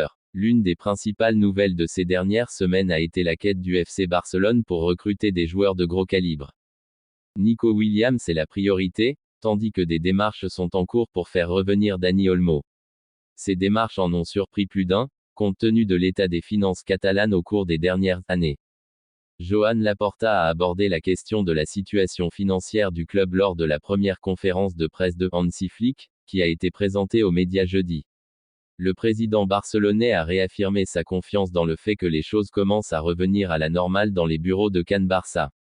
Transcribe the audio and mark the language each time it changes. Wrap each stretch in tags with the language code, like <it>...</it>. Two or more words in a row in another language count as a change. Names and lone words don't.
<fr>L'une des principales nouvelles de ces dernières semaines a été la quête du FC Barcelone pour recruter des joueurs de gros calibre. Nico Williams est la priorité, tandis que des démarches sont en cours pour faire revenir Dani Olmo. Ces démarches en ont surpris plus d'un, compte tenu de l'état des finances catalanes au cours des dernières années. Joan Laporta a abordé la question de la situation financière du club lors de la première conférence de presse de Hansi Flick, qui a été présentée aux médias jeudi. Le président barcelonais a réaffirmé sa confiance dans le fait que les choses commencent à revenir à la normale dans les bureaux de Can Barça.</fr>